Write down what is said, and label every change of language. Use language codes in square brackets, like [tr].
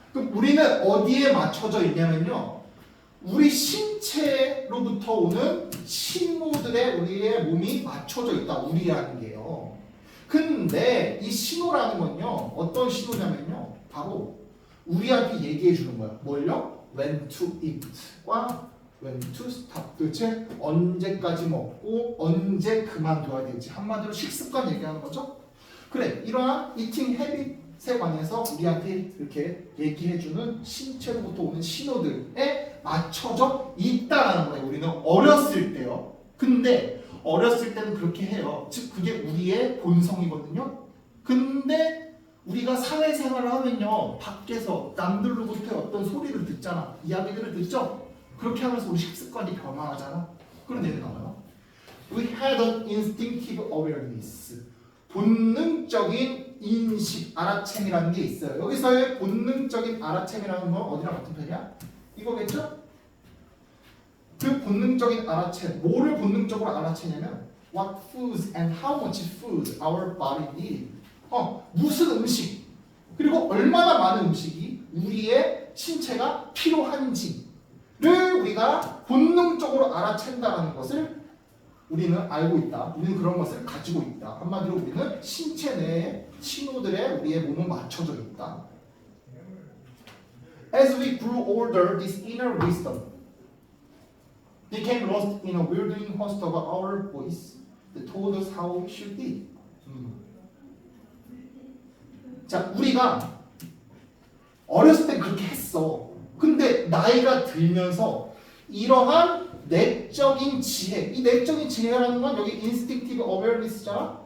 [ko] 그럼 우리는 어디에 맞춰져 있냐면요, 우리 신체로부터 오는 신호들에 우리의 몸이 맞춰져 있다. 우리라는 게요. 근데 이 신호라는 건요, 어떤 신호냐면요, 바로 우리한테 얘기해 주는 거야. 뭘요? [en] When to eat과 when to stop. [ko] 도대체 언제까지 먹고 언제 그만둬야 될지. 한마디로 식습관 얘기하는 거죠. 그래, 이러한 eating habit에 관해서 우리한테 이렇게 얘기해주는 신체로부터 오는 신호들에 맞춰져 있다라는 거예요. 우리는 어렸을 때요. 근데 어렸을 때는 그렇게 해요. 즉 그게 우리의 본성이거든요. 근데 우리가 사회생활을 하면요, 밖에서 남들로부터 어떤 소리를 듣잖아. 이야기들을 듣죠. 그렇게 하면서 우리 식습관이 변화하잖아. 그런 얘기 나와요. [en] We had an instinctive awareness. [ko] 본능적인 인식, 알아챔이라는 게 있어요. 여기서의 본능적인 알아챔이라는 건 어디랑 같은 편이야? 이거겠죠? 그 본능적인 알아챔, 뭐를 본능적으로 알아채냐면 [en] what foods and how much food our body need. [ko] 무슨 음식, 그리고 얼마나 많은 음식이 우리의 신체가 필요한지를 우리가 본능적으로 알아챈다는 것을 우리는 알고 있다. 우리는 그런 것을 가지고 있다. 한마디로 우리는 신체 내의 신호들에 우리의 몸은 맞춰져 있다. [en] As we grew older, this inner wisdom became lost in a wielding host of our voice that told us how we should be. [ko] 자, 우리가 어렸을 때 그렇게 했어. 근데 나이가 들면서 이러한 내적인 지혜, 이 내적인 지혜라는 건 여기 instinctive awareness잖아.